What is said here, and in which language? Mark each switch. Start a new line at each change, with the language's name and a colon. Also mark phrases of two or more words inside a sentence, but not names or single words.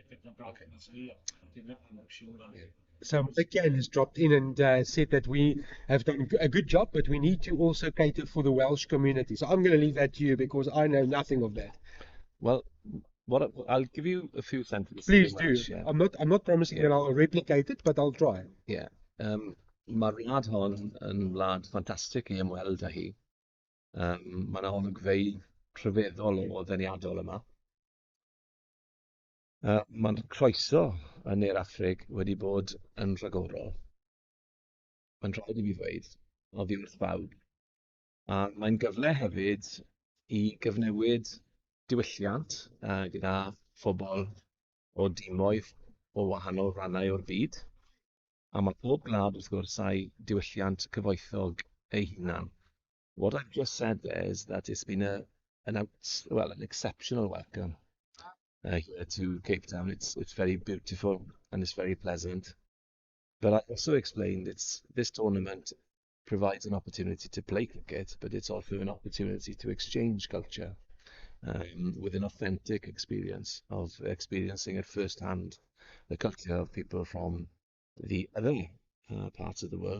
English: So Mike has dropped in and said that we have done a good job, but we need to also cater for the Welsh community. So I'm going to leave that to you because I know nothing of that. Well, I'll give you a few sentences. Please in do. Welsh, yeah. I'm not promising that I'll replicate it, but I'll try. Yeah.
Welsh: Mae'r wlad hon yn wlad ffantastig i ymweld â hi. Mae yna olygfeydd rhyfeddol o ddeniadol yma. Mae'n croeso yn Ne'r Affrig wedi bod yn rhagorol. Mae'n rhaid i fi ddweud, oddi wrth bawb. A mae'n gyfle hefyd i gyfnewid diwylliant gyda phobl o dimoedd o wahanol rannau o'r byd. A mae pob gwlad wrth gwrs â'i diwylliant cyfoethog ei hunan.
English: What I've just said there is that it's been an exceptional welcome here to Cape Town. It's very beautiful and it's very pleasant. But I also explained this tournament provides an opportunity to play cricket, but it's also an opportunity to exchange culture with an authentic experience of experiencing at first hand the culture of people from the other parts of the world.